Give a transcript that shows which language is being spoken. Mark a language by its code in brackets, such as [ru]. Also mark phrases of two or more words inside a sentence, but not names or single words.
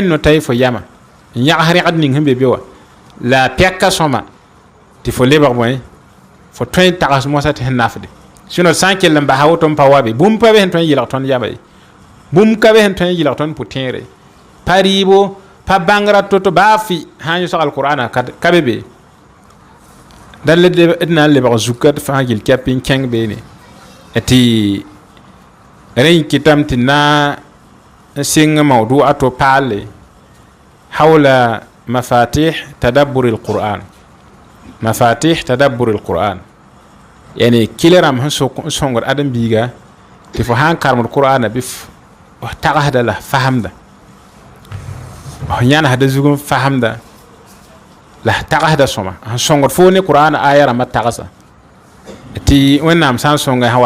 [mos] n nota y fo yama n yãgs rẽgd ning sẽn be be wã la pɛka sõma tɩ fo lebg bõe fo tõe n tags mosã tɩ sẽn nafde sẽn sã n kell n basa woto n pa wa be bũmb pa be sẽn tõe n yɩlg tõnd yama ye bũmb ka be sẽn tõe n yɩlg tõnd pʋ-tẽere pa rɩɩbo pa bãngra to-to baa fɩ sã n yõsg alqur'ana ka be be dal d na n lebg zuka d fãa gill kɛp n kẽng beene tɩ rẽ kɩtame tɩ na n sɩng mawdu'a to paalle hawla [ar] مفاتيح تدبر القرآن [mos] yani kɩle rãmb sẽn sõngd ãdem-biiga tɩ fo sã n karemd qur'ana bɩ tagsda la fasemda f yãnsda zug n fasemda la tagsda sõma sẽn sõngd fo ne qur'ana aya rãmbã tagsa tɩ wẽnnaam sã n sõnga sã